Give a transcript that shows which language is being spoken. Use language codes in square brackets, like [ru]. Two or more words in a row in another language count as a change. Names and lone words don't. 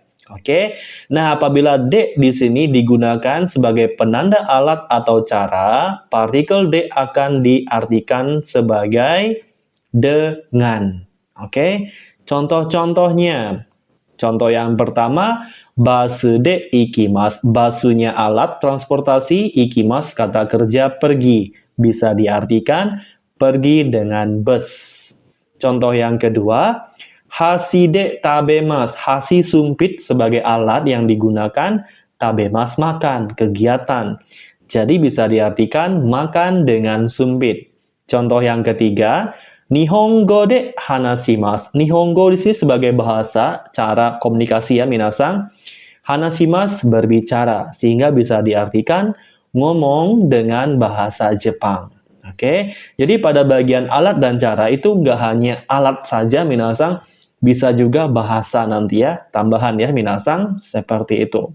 [id] Oke, nah apabila D di sini digunakan sebagai penanda alat atau cara, partikel D akan diartikan sebagai dengan. Oke, contoh-contohnya. Contoh yang pertama, [ja] バスで行きます. [id] Basunya alat transportasi, ikimasu kata kerja pergi. Bisa diartikan pergi dengan bus. Contoh yang kedua, [ja] 箸で食べます. [id] Hasi sumpit sebagai alat yang digunakan, tabemas makan, kegiatan. Jadi bisa diartikan makan dengan sumpit. Contoh yang ketiga, [ja] 日本語で話します. [id] Nihongo di sini sebagai bahasa, cara komunikasi ya minasang. Hanashimasu berbicara, sehingga bisa diartikan ngomong dengan bahasa Jepang. Oke, jadi pada bagian alat dan cara itu nggak hanya alat saja minasang, bisa juga bahasa nanti ya, tambahan ya minasang, seperti itu.